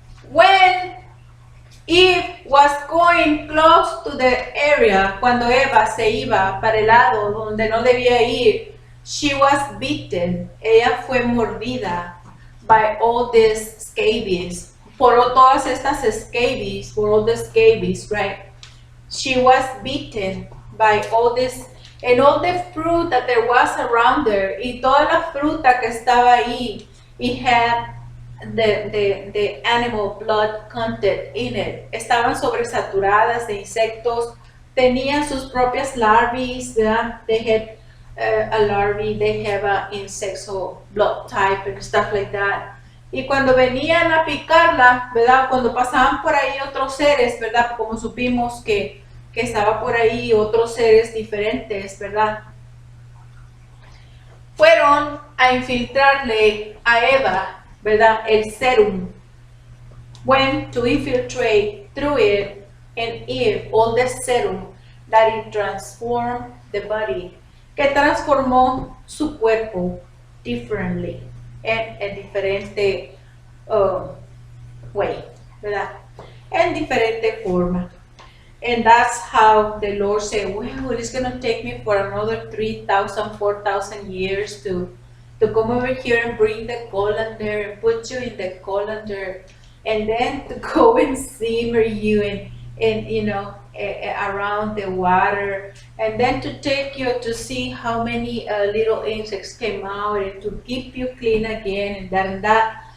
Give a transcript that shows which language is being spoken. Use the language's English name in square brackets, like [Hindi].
[English] When Eve was going close to the area, [Spanish] cuando Eva se iba para el lado donde no debía ir, [English] she was bitten. [Spanish] Ella fue mordida [English] by all these scabies. [Spanish] Por todas estas scabies, por [English] all the scabies, [Spanish] right? [English] She was bitten by all this, and all the fruit that there was around her, [Spanish] y toda la fruta que estaba ahí, [English] it had the animal blood content in it. [Spanish] Estaban sobresaturadas de insectos, tenían sus propias larvae, ¿verdad? [English] They had a larvae, they have a insectal blood type and stuff like that. [Spanish] Y cuando venían a picarla, ¿verdad? Cuando pasaban por ahí otros seres, ¿verdad? Como supimos que estaba por ahí otros seres diferentes, ¿verdad? Fueron a infiltrarle a Eva, ¿verdad? El serum. [English] Went to infiltrate through it and Eve all the serum that it transformed the body. [Spanish] Que transformó su cuerpo differently, en diferente way, ¿verdad? En diferente forma. [English] And that's how the Lord said, well, it's going to take me for another 3,000, 4,000 years to come over here and bring the colander and put you in the colander, and then to go and simmer you and you know, around the water, and then to take you to see how many little insects came out and to keep you clean again and that and that.